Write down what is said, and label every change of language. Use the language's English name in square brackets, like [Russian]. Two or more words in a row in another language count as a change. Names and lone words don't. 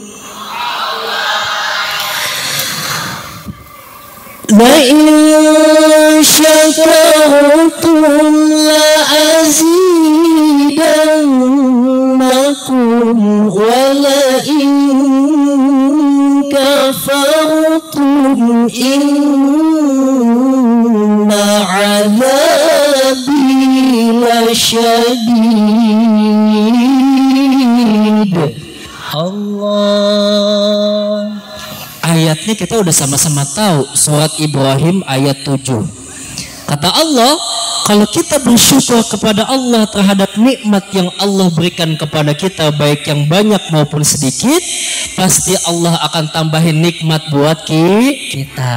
[Arabic] لئن شكرتم لأزيدنكم ولئن كفرتم إن عذابي لشديد. [Indonesian] Allah. Ayatnya kita udah sama-sama tahu, surat Ibrahim ayat 7. Kata Allah, kalau kita bersyukur kepada Allah terhadap nikmat yang Allah berikan kepada kita, baik yang banyak maupun sedikit, pasti Allah akan tambahin nikmat buat kita.